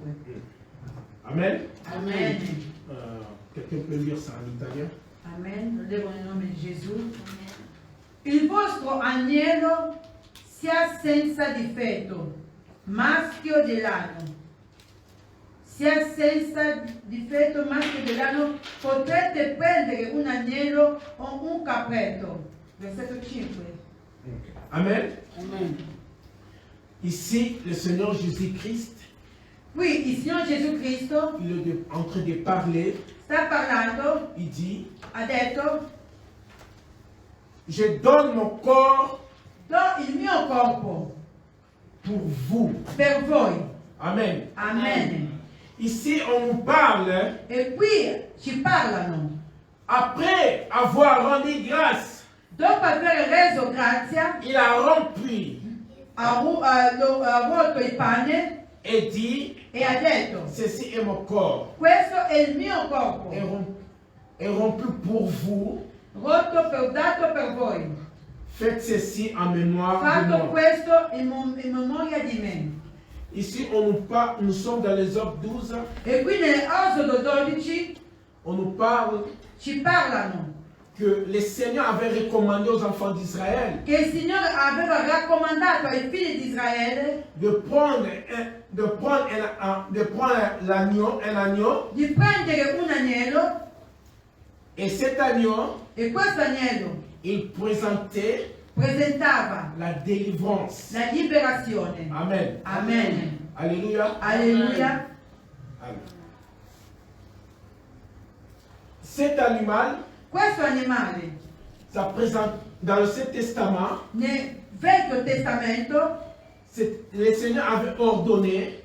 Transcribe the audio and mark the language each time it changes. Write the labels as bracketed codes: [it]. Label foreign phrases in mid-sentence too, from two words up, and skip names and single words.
[fr] Amen. [it] Amen. [fr] Quelqu'un peut lire ça en italien? [it] Amen. Levo nel nome di Gesù. Il vostro agnello sia senza difetto, maschio dell'anno. Sia senza difetto, maschio dell'anno. Potrete prendere un agnello o un capretto. Versetto 5. Amen. Amen. [fr] Ici, le Seigneur Jésus-Christ, [it] Qui il Signore Gesù Cristo [fr] il est en train de parler. [it] sta parlando, [fr] Il dit, [it] ha detto: [fr] je donne mon corps [it] do il mio corpo [fr] pour vous. [it] per voi. [fr] Amen. [it] Amen. [fr] Ici, on nous parle, [it] E qui ci parlano. [fr] après avoir rendu grâce, [it] Dopo aver reso grazia, [fr] il a rompu [it] ha rotto il pane [fr] et dit, [it] e ha detto: [fr] ceci est mon corps, [it] questo è il mio corpo, [fr] est rompu pour vous. [it] rotto dato per voi. [fr] Faites ceci en mémoire de [it] Fatto [fr] moi. [it] questo in memoria di me. [fr] Ici, nous sommes dans les Exode 12, [it] E qui nell'Esodo 12 [fr] on nous parle [it] ci parlano [fr] que le Seigneur avait recommandé aux enfants d'Israël [it] che il Signore aveva raccomandato ai figli di Israele [fr] de prendre l'agneau, un agneau, [it] di prendere un agnello, [fr] et cet agneau, [it] e questo agnello [fr] il présentait [it] presentava [fr] la délivrance. [it] la liberazione. [fr] Amen. [it] Amen. [fr] Alléluia. [it] Alleluia. [fr] Amen. Cet animal, [it] Questo animale [fr] ça présente dans l'Ancien Testament, [it] nel Vecchio Testamento [fr] le Seigneur avait ordonné,